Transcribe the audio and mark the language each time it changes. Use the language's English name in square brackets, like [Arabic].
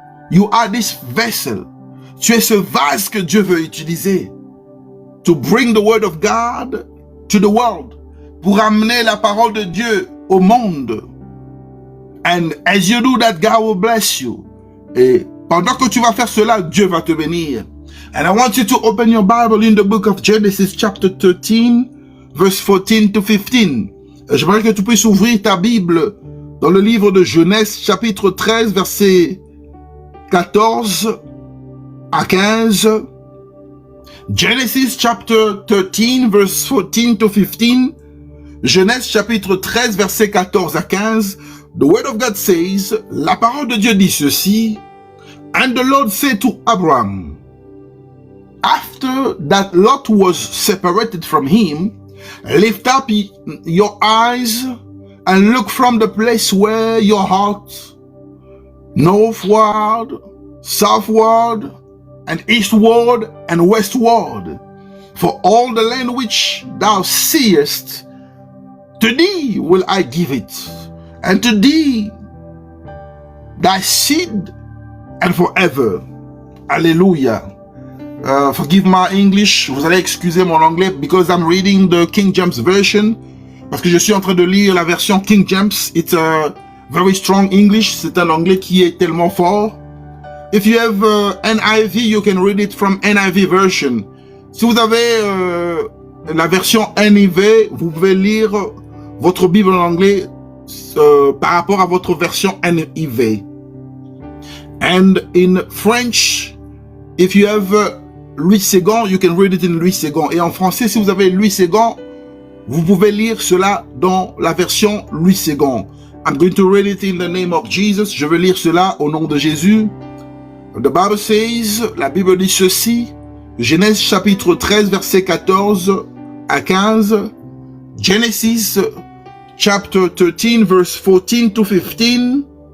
[English] You are this vessel. [French] Tu es ce vase que Dieu veut utiliser. [English] To bring the word of God to the world. [French] Pour amener la parole de Dieu au monde. [English] And as you do that, God will bless you. [French] Et pendant que tu vas faire cela, Dieu va te bénir. [English] And I want you to open your Bible in the book of Genesis chapter 13, verse 14 to 15. [French] J'aimerais que tu puisses ouvrir ta Bible dans le livre de Genèse chapitre 13, verset 14 à 15. [English] Genesis chapter 13, verse 14 to 15. [French] Genèse chapitre 13, verset 14 à 15. [English] The word of God says, [French] la parole de Dieu dit ceci, [English] and the Lord said to Abraham, after that Lot was separated from him, lift up your eyes and look from the place where your heart, northward, southward, and eastward and westward, for all the land which thou seest, to thee will I give it, and to thee thy seed, and forever. Hallelujah. Forgive my English. [French] Vous allez excuser mon anglais [English] because I'm reading the King James version. [French] Parce que je suis en train de lire la version King James. [English] It's a very strong English. [French] C'est un anglais qui est tellement fort. [English] If you have NIV, you can read it from NIV version. [French] Si vous avez la version NIV, vous pouvez lire votre Bible en anglais par rapport à votre version NIV. [English] And in French, if you have Louis Ségon, you can read it in Louis Ségon. [French] Et en français, si vous avez Louis Ségon, vous pouvez lire cela dans la version Louis Ségon. [English] I'm going to read it in the name of Jesus. [French] Je vais lire cela au nom de Jésus. [English] The Bible says, [French] la Bible dit ceci, Genèse chapitre 13, verset 14 à 15. [English] Genesis chapter 13, verse 14 to 15.